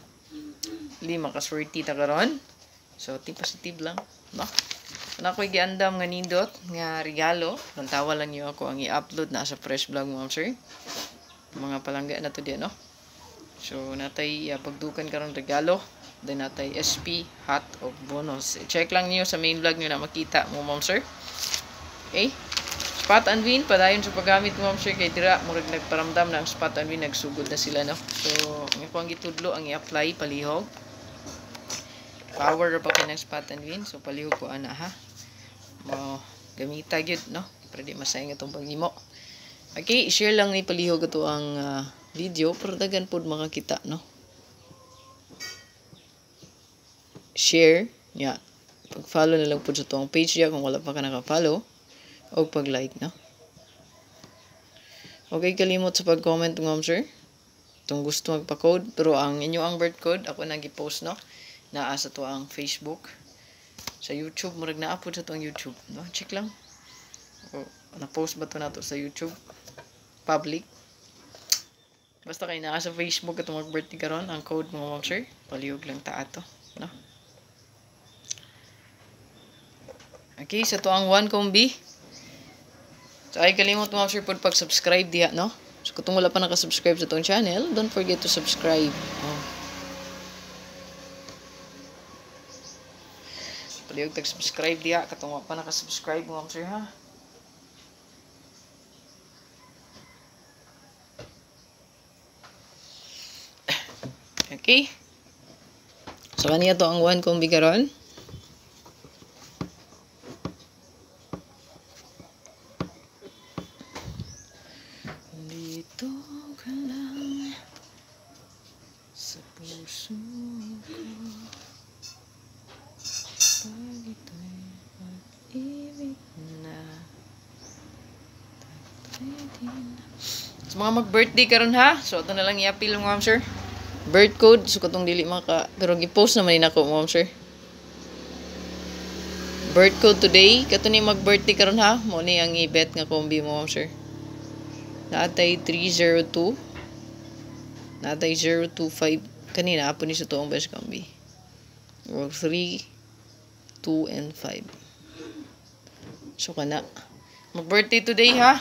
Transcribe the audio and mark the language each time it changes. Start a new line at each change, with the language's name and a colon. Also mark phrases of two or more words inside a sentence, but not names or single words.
Cebuano: 5 makaswerte ta karon. So, positive lang, no? Ana ko'y giandam nga nindot nga regalo. Lantawa lang niyo ako ang i-upload na sa
English: fresh vlog
Cebuano: mga sir. Mga palangga na to diyan, no? So, natay pagdukan karon regalo. Then natay SP, hot o bonus. Check lang niyo sa
English: main vlog
Cebuano: niyo na makita mo, ma'am sir.
English: Okay? Spot and win,
Cebuano: padayon sa paggamit mo, ma'am sir. Kay tira, murag nagparamdam na ang
English: spot and win,
Cebuano: nagsugod na sila, no? So, ang ipang gitudlo, ang i-apply, palihog. Power pa ka ng
English: spot and win.
Cebuano: So, palihog ko, ana, ha? Mo, gamita yun, no? Para di masayang itong pangimo. Okay, share lang ni palihog ito ang video, pero dagan po makakita, no? Share ya, pag-follow na lang po sa itong page niya kung wala pa ka naka-follow, o pag-like, no? Okay, kalimot sa pag-comment, ma'am sir, itong gusto magpa-code, pero ang inyo ang
English: birth code
Cebuano: ako nag-post, no? Naa sa to ang Facebook, sa YouTube, murag na-upload sa itong YouTube, no? Check lang, o na-post ba to na to sa YouTube public, basta kayo naa sa Facebook itong mag-birthday karon, ang code mo, ma'am sir, palihog lang ta ato, no? Okay, sa to ang
English: one combi.
Cebuano: So, ay kalimot mga sir pod pag-subscribe diha, no? So, kung wala pa nakasubscribe sa tong channel,
English: don't forget to subscribe.
Cebuano: Oh. Palihog tag-subscribe diha, katong wala pa nakasubscribe mga sir, ha? Okay. So, kaniya to ang
English: one combi
Cebuano: karon.
Filipino: Dito ka lang sa puso ko, pag ito'y pag-ibig na tatay din.
Cebuano: So, mga mag-birthday karon ha, so ito na lang i-appeal mo, ma'am sir.
English: Birth code,
Cebuano: so katong dili maka, pero gi-post naman din ako, ma'am sir.
English: Birth code today,
Cebuano: kato ni mag-birthday karon ha, mo ni ang i-bet nga combi mo, ma'am sir. Natay 302. Natay 025. Kanina, apo ni sa toong
English: best combi. Or 3, 2, and 5.
Cebuano: So, kana. Mag-birthday today, ha?